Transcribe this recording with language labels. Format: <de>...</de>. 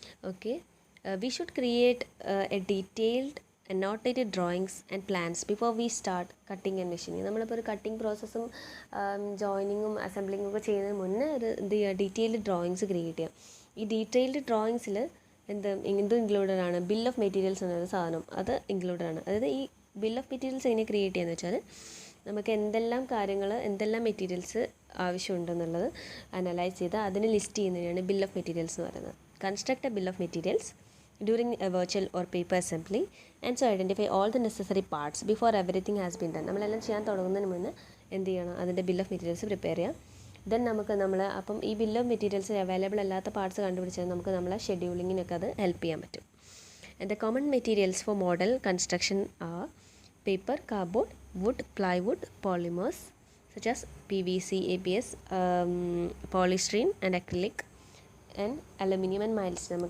<en>Okay, we should create a detailed annotated drawings and plans before we start cutting and machining.</en> <ml>നമ്മളിപ്പോൾ ഒരു cutting പ്രോസസ്സും ജോയിനിങ്ങും അസംബ്ലിങ്ങും ഒക്കെ ചെയ്യുന്നതിന് മുന്നേ ഒരു ഡീറ്റെയിൽഡ് ഡ്രോയിങ്സ് ക്രിയേറ്റ് ചെയ്യാം. ഈ ഡീറ്റെയിൽഡ് ഡ്രോയിങ്സിൽ എന്ത് ഇൻക്ലൂഡഡ് ആണ്, ബിൽ ഓഫ് മെറ്റീരിയൽസ് എന്നൊരു സാധനം, അത് ഇൻക്ലൂഡഡ് ആണ്. അതായത് ഈ ബിൽ ഓഫ് മെറ്റീരിയൽസ് എങ്ങനെ ക്രിയേറ്റ് ചെയ്യാന്ന് വെച്ചാൽ നമുക്ക് എന്തെല്ലാം കാര്യങ്ങൾ എന്തെല്ലാം മെറ്റീരിയൽസ് ആവശ്യമുണ്ടെന്നുള്ളത് അനലൈസ് ചെയ്ത് അതിന് ലിസ്റ്റ് ചെയ്യുന്നതിനാണ് ബിൽ ഓഫ് മെറ്റീരിയൽസ് എന്ന് പറയുന്നത്.</ml> <en>Construct a bill of materials during a virtual or paper assembly and so identify all the necessary parts before everything has been done.</en> <ml>നമ്മളെല്ലാം ചെയ്യാൻ തുടങ്ങുന്നതിന് മുന്നേ എന്ത് ചെയ്യണം, അതിൻ്റെ ബിൽ ഓഫ് മെറ്റീരിയൽസ് പ്രിപ്പയർ ചെയ്യാം. ദെൻ അപ്പം ഈ ബിൽ ഓഫ് മെറ്റീരിയൽസ് അവൈലബിൾ അല്ലാത്ത പാർട്സ് കണ്ടുപിടിച്ചാൽ നമുക്ക് നമ്മളെ ഷെഡ്യൂളിങ്ങിനൊക്കെ അത് ഹെൽപ്പ് ചെയ്യാൻ പറ്റും.</ml> <en>And the common materials for model construction are paper, cardboard, wood, plywood, polymers such as PVC, ABS, polystyrene and acrylic and aluminium and mild steel.</en>